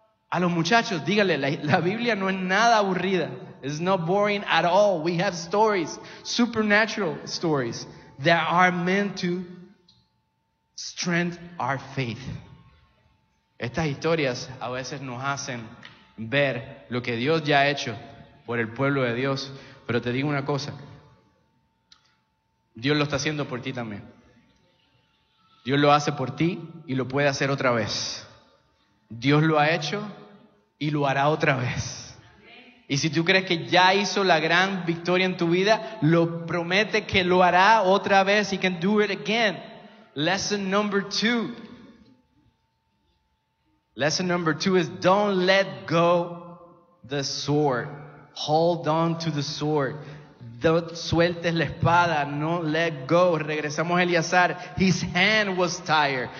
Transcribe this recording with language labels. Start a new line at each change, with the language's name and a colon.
Spanish: A los muchachos, dígale, la Biblia no es nada aburrida.
English: It's not boring at all. We have stories, supernatural stories, that are meant to strengthen our faith.
Spanish: Estas historias a veces nos hacen ver lo que Dios ya ha hecho por el pueblo de Dios. Pero te digo una cosa. Dios lo está haciendo por ti también. Dios lo hace por ti y lo puede hacer otra vez. Dios lo ha hecho y lo hará otra vez. Y si tú crees que ya hizo la gran victoria en tu vida, lo promete que lo hará otra vez.
English: He can do it again. Lesson number two is don't let go the sword. Hold on to the sword. Don't
Spanish: sueltes la espada.
English: No let go.
Spanish: Regresamos a Eleazar.
English: His hand was tired.